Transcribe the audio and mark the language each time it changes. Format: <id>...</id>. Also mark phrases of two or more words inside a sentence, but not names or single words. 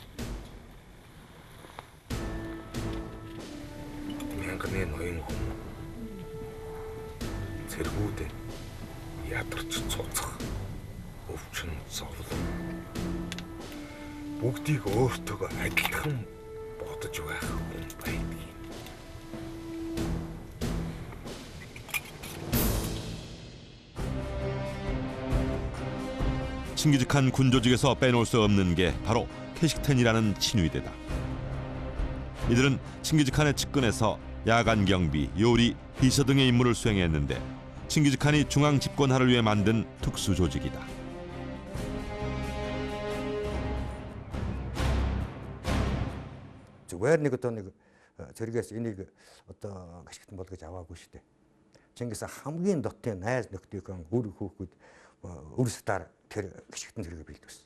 <mn>Мянганы ноён хүн цэргүүдэ ядарч цуцах, өвчин зовлон бүгдийг өөртөөгөө адилхан бодож байх хүн байдаг.</mn> <ko>칭기즈칸 군조직에서 빼놓을 수 없는 게 바로 케식텐이라는 친위대다. 이들은 칭기즈칸의 측근에서 야간 경비, 요리, 비서 등의 임무를 수행했는데 칭기즈칸이 중앙 집권화를 위해 만든 특수 조직이다.</ko> <mn>Зүгээр нэг одоо нэг зэрэгээс энийг одоо гიშгтэн бол гэж аваагүй шүү дээ. Чингис хамгийн дотын найз нөхдийнхөө үр хүүхэд өрсөөр тэр гიშгтэн зэрэгээ бэлдвэсэн.</mn>